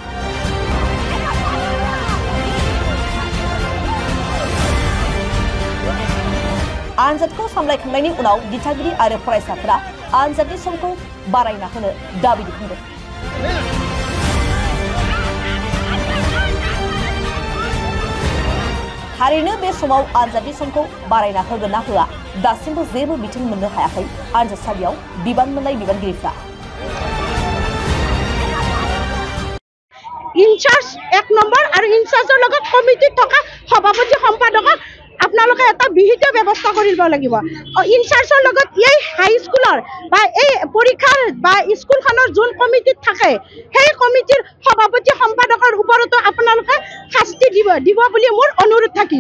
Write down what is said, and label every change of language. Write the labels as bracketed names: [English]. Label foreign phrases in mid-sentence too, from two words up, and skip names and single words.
[Bodo] आनजादखौ सामलायखांनायनि उनाव दिथागिरि आरो फरायसाफोरा आनजादनि समखौ बारायना होनो दाबि दैखांदों। थारैनो बे समाव आनजादनि समखौ बारायना होगोन ना होआ दासिमबो जेबो बिथोन मोननो हायाखै आनजादसालियाव बिबान मोननाय बिबानगिरिफ्रा। [Assamese] ইনচাৰ্জ 1 নম্বৰ আৰু ইনচাৰ্জৰ লগত কমিটিত থকা সভাপতি সম্পাদকক আপোনালোকে এটা বিহিত ব্যৱস্থা কৰিব লাগিব। ইনচাৰ্জৰ লগত এই হাই স্কুলৰ বা এই পৰীক্ষাৰ বা স্কুলখনৰ যোন কমিটিত থাকে সেই কমিটিৰ সভাপতি সম্পাদকৰ ওপৰতো আপোনালোকে শাস্তি দিব বুলি মোৰ অনুৰোধ থাকিল।